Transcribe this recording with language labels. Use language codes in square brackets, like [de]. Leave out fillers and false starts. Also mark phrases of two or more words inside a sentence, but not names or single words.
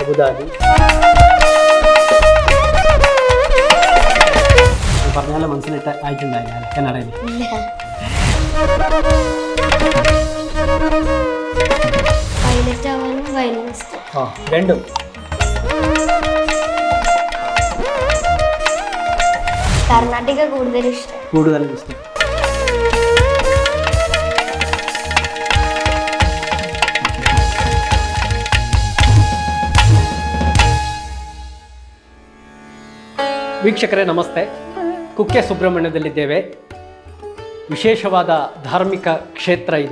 [ml] പറഞ്ഞാലും മനസ്സിലിട്ട് ആയിട്ടുണ്ടായില്ല കന്നഡയിൽ. പൈലറ്റ് ആവാനും വയലിനിസ്റ്റ് രണ്ടും. കർണാടക കൂടുതൽ ഇഷ്ടം. [kn] ವೀಕ್ಷಕರೇ ನಮಸ್ತೆ. ಕುಕ್ಕೆ ಸುಬ್ರಹ್ಮಣ್ಯದಲ್ಲಿದ್ದೇವೆ. ವಿಶೇಷವಾದ ಧಾರ್ಮಿಕ ಕ್ಷೇತ್ರ ಇದು.